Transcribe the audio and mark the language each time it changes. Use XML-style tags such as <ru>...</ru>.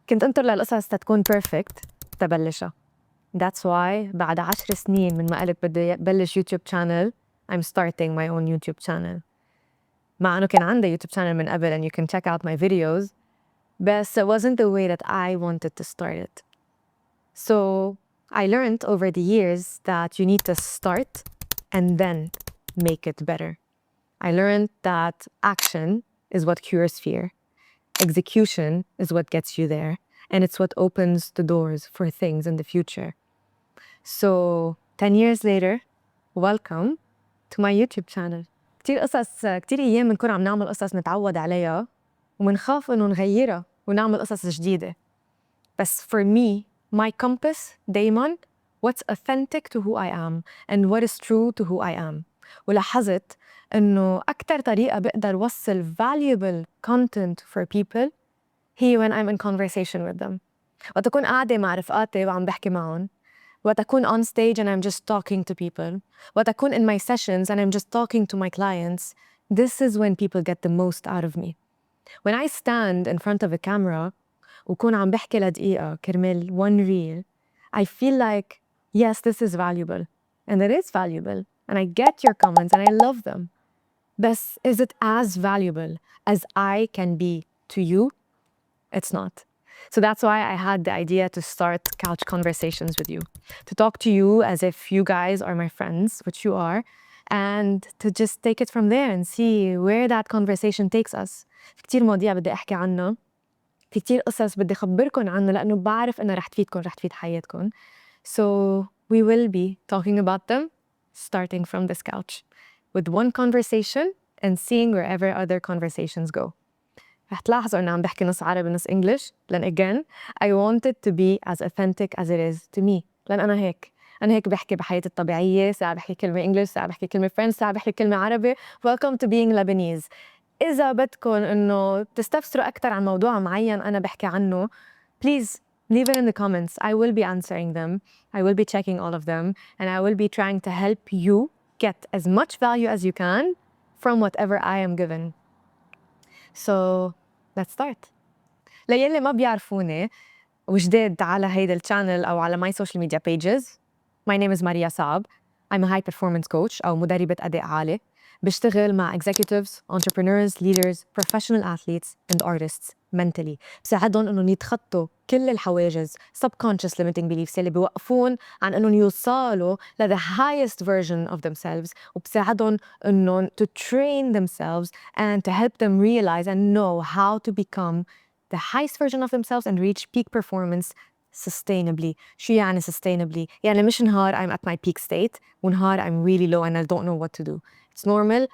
<ar>كنت انطر للقصص تكون perfect تبلشها.</ar> <en>That's why</en> <ar>بعد 10 سنين من ما قلت بدي بلش يوتيوب channel</ar> <en>I'm starting my own YouTube channel.</en> <ar>مع انه كان عندي يوتيوب channel من قبل</ar> <en>and you can check out my videos, but it wasn't the way that I wanted to start it. So I learned over the years that you need to start and then make it better. I learned that action is what cures fear. Execution is what gets you there. And it's what opens the doors for things in the future. So 10 years later, welcome to my YouTube channel.</en> <ar>كتير أيام بنكون عم نعمل قصص نتعود عليها ومنخاف إنه نغيرها ونعمل قصص جديدة. بس</ar> <en>for me, my compass</en> <ar>دايماً</ar> <en>what's authentic to who I am and what is true to who I am.</en> <ar>ولاحظت إنه أكتر طريقة بقدر وصل</ar> <en>valuable content for people</en> <ar>هي</ar> <en>when I'm in conversation with them.</en> <ar>وقت أكون قاعدة مع رفقاتي وعم بحكي معهم. وقت أكون</ar> <en>on stage and I'm just talking to people.</en> <ar>وقت أكون</ar> <en>in my sessions and I'm just talking to my clients. This is when people get the most out of me. When I stand in front of a camera</en> <ar>وكون عم بحكي لدقيقة كرمال</ar> <en>one reel, I feel like, yes, this is valuable. And it is valuable. And I get your comments and I love them. But is it as valuable as I can be to you? It's not. So that's why I had the idea to start couch conversations with you. To talk to you as if you guys are my friends, which you are, and to just take it from there and see where that conversation takes us.</en> <ar>في كتير مواضيع بدي أحكي عنها. في كتير قصص بدي أخبركن عنها لأنه بعرف إنها رح تفيدكن رح تفيد حياتكن.</ar> <en>So we will be talking about them starting from this couch with one conversation and seeing wherever other conversations go.</en> <ar>رح تلاحظوا إني عم بحكي نص عربي نص English لأن</ar> <en>again I want it to be as authentic as it is to me.</en> <ar>لأن أنا هيك بحكي بحياتي الطبيعية. ساعة بحكي كلمة English, ساعة بحكي كلمة French, ساعة بحكي كلمة عربي.</ar> <en>Welcome to being Lebanese.</en> <ar>إذا بدكن إنه تستفسروا أكتر عن موضوع معين أنا بحكي عنه,</ar> <en>please leave it in the comments. I will be answering them. I will be checking all of them. And I will be trying to help you get as much value as you can from whatever I am given. So let's start.</en> <ar>ليلي ما بيعرفوني وجداد على هيدا الchannel أو على</ar> <en>my social media pages, my name is Maria Saab. I'm a high performance coach</en> <ar>أو مدربة أداء عالي. بشتغل مع</ar> <en>executives, entrepreneurs, leaders, professional athletes and artists mentally.</en> <ar>بساعدهم إنهم يتخطوا كل الحواجز</ar> <en>subconscious limiting beliefs</en> <ar>اللي بيوقفون عن إنهم يوصلوا ل</ar> <en>the highest version of themselves.</en> <ar>وبساعدهم إنهم</ar> <en>to train themselves and to help them realize and know how to become the highest version of themselves and reach peak performance sustainably.</en> <ar>شو يعني</ar> <en>sustainably؟</en> <ar>يعني مش نهار</ar> <en>I'm at my peak state</en> <ar>ونهار</ar> <en>I'm really low and I don't know what to do. It's normal.</en>